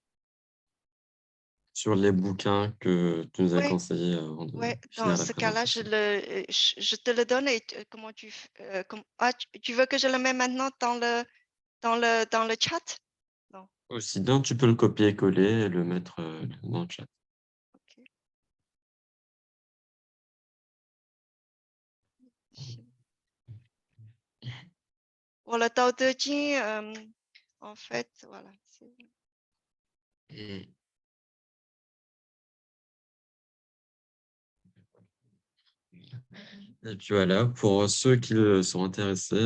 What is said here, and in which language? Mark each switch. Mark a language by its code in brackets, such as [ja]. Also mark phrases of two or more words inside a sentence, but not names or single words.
[fr] sur les bouquins que tu nous as Ouais, conseillés avant de ouais, dans finir la ce cas-là, présentation. je te le donne et comment tu veux que je le mette maintenant dans le chat? Non, Aussi bien, tu peux le copier-coller et le mettre dans le chat. ok. 我的《道德经》en fait, voilà. Et et puis voilà, pour ceux qui sont intéressés,